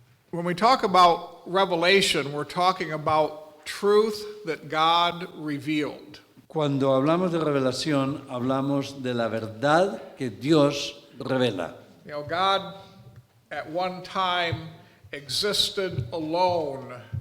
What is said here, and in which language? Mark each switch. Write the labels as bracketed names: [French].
[English] When we talk about revelation, we're talking about truth that God revealed. [Spanish] Cuando hablamos de revelación, hablamos de la verdad que Dios revela. [English] You know, God at one time existed alone.